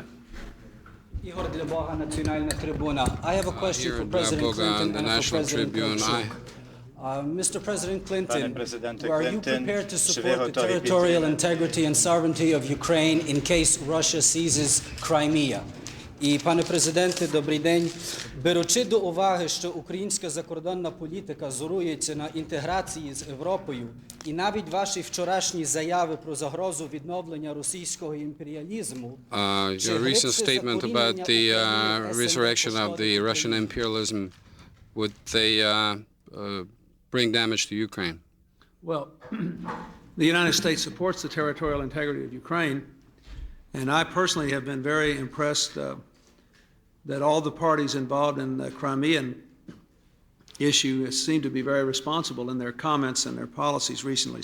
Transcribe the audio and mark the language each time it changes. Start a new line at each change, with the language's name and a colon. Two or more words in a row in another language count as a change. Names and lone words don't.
English: I have a question for President Clinton and for President Kravchuk. Mr. President Clinton, are you prepared to support the territorial integrity and sovereignty of Ukraine in case Russia seizes Crimea?
Ukrainian: І, пане президенте, добрий день. Беручи до уваги, що українська закордонна політика зорується на інтеграції з Європою, і навіть ваші вчорашні заяви про загрозу відновлення російського імперіалізму,
English: your recent statement about the resurrection of the Russian imperialism, would they bring damage to Ukraine? Well, the United States supports the territorial integrity of Ukraine, and I personally have been very impressed that all the parties involved in the Crimean issue seem to be very responsible in their comments and their policies recently.